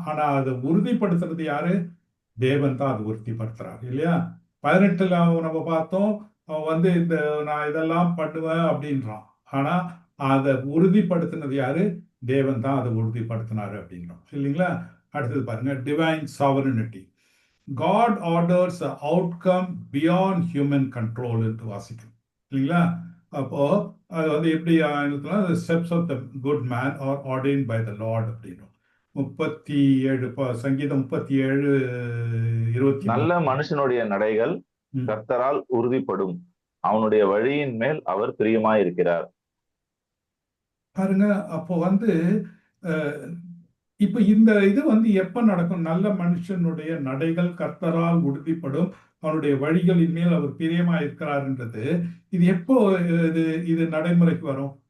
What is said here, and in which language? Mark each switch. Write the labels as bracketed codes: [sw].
[ta] ஆனா அதை உறுதிப்படுத்துறது யாரு? தேவன் தான் அதை உறுதிப்படுத்துறாரு இல்லையா? 18 நம்ம பார்த்தோம், அவன் வந்து இந்த நான் இதெல்லாம் பண்ணுவேன் அப்படின்றான். ஆனா அதை உறுதிப்படுத்தினது யாரு? தேவன் தான் அதை உறுதிப்படுத்தினாரு அப்படின்றோம் இல்லைங்களா? அடுத்தது பாருங்க, divine sovereignty. [en] God orders an outcome beyond human control [ta] என்று வாசிக்கும் இல்லைங்களா? அப்போ அது வந்து எப்படி [en] the steps of the good man are ordained by the Lord [ta] அப்படின்னும். 37 சங்கீதம் 37:20. நல்ல மனுஷனுடைய நடைகள் கர்த்தரால் உறுதிப்படும், அவனுடைய வழியின் மேல் அவர் பிரியமாயிருக்கிறார். பாருங்க, அப்போ வந்து இப்ப இந்த இது வந்து எப்ப நடக்கும்? நல்ல மனுஷனுடைய நடைகள் கர்த்தரால் உறுதிப்படும், அவனுடைய வழிகளின் மேல் அவர் பிரியமா இருக்கிறார்ன்றது இது எப்போ இது நடைமுறைக்கு வரும்?